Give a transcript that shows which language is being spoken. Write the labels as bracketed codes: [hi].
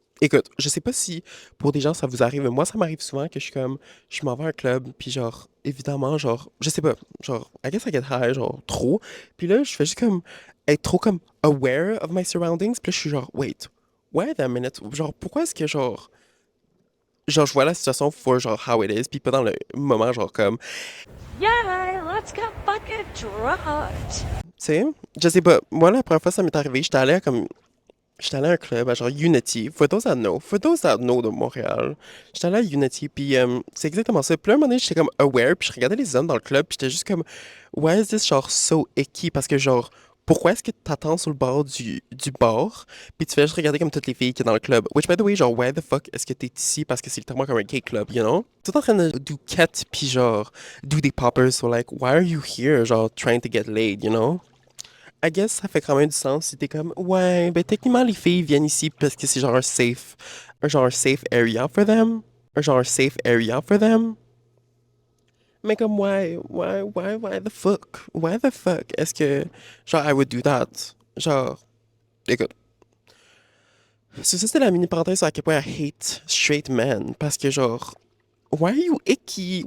[fr] Écoute, je sais pas si pour des gens ça vous arrive, mais moi ça m'arrive souvent que je suis comme, je m'en vais à un club, puis genre, évidemment, genre, je sais pas, genre, [en] I guess I get high, [fr] genre, trop. Puis là, je fais juste comme, être trop comme [en] aware of my surroundings, [fr] puis là, je suis genre, [en] wait a minute, [fr] genre, pourquoi est-ce que genre, je vois la situation for genre how it is, puis pas dans le moment, genre, comme, [en] Yay, let's get fucking drugged. [fr] Tu sais, je sais pas. Moi, la première fois que ça m'est arrivé, j'étais allé à un club, à genre Unity. [en] For those that know de Montréal. [fr] J'étais allé à Unity, puis c'est exactement ça. Puis là, un moment donné, j'étais comme aware, puis je regardais les hommes dans le club, puis j'étais juste comme, [en] why is this [fr] genre [en] so icky? [fr] Parce que genre, pourquoi est-ce que t'attends sur le bord du bar, puis tu fais juste regarder comme toutes les filles qui sont dans le club? [en] Which, by the way, [fr] genre, [en] why the fuck [fr] est-ce que t'es ici? Parce que c'est littéralement comme un gay club, [en] you know? [fr] Tout en train de [en] do cat, [fr] puis genre, [en] do des poppers, so like, why are you here? Genre, trying to get laid, you know? I guess [fr] ça fait quand même du sens si t'es comme, ouais, ben techniquement les filles viennent ici parce que c'est genre un genre [en] safe area for them. [fr] Un genre [en] safe area for them. [fr] Mais comme, [en] why the fuck? Why the fuck? [fr] Est-ce que, [en] genre, I would do that? [fr] Genre, écoute. Ça, c'était la mini parenthèse sur à quel point [en] I hate straight men. [fr] Parce que, [en] genre, why are you icky?